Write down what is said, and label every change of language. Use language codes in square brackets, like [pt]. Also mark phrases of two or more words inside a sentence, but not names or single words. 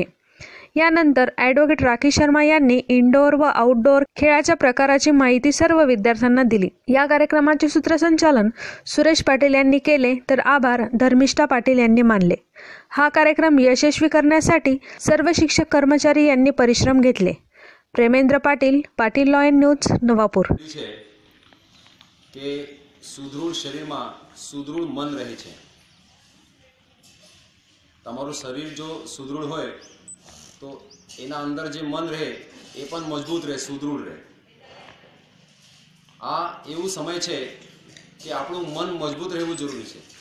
[mr] यानंतर ॲडव्होकेट राखी शर्मा यांनी इनडोअर व आउटडोअर खेळाच्या प्रकाराची माहिती सर्व विद्यार्थ्यांना दिली। या कार्यक्रमाचे सूत्रसंचालन सुरेश पाटील यांनी केले तर आभार धर्मिष्ठा पाटील यांनी मानले। हा कार्यक्रम यशस्वी करण्यासाठी सर्व शिक्षक कर्मचारी यांनी परिश्रम घेतले। प्रेमेंद्र पाटील, पाटील लॉयन न्यूज, नवापूर। [gu] કે સુદૃઢ શરીરમાં સુદૃઢ મન રહે છે। તમારું શરીર જો સુદૃઢ હોય તો એના અંદર જે મન રહે એ પણ મજબૂત રહે, સુદૃઢ રહે। આ એવું સમય છે કે આપણું મન મજબૂત રહેવું જરૂરી છે।